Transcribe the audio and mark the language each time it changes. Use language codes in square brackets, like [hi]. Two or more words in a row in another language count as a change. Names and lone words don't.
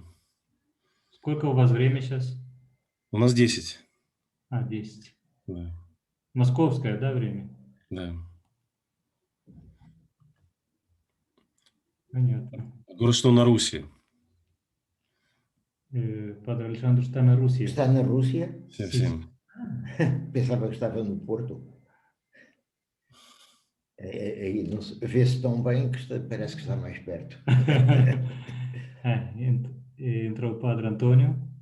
[ru] Сколько у вас время сейчас? У нас 10. 10. Да, Московское, да, время? да. Понятно. Город что на Руси. [pt] Padre Alexandre está na Rússia. Está na Rússia? Sim, Sim. sim. Pensava que estava no Porto. Aí vê-se tão bem que parece que está mais perto. Entrou o Padre António.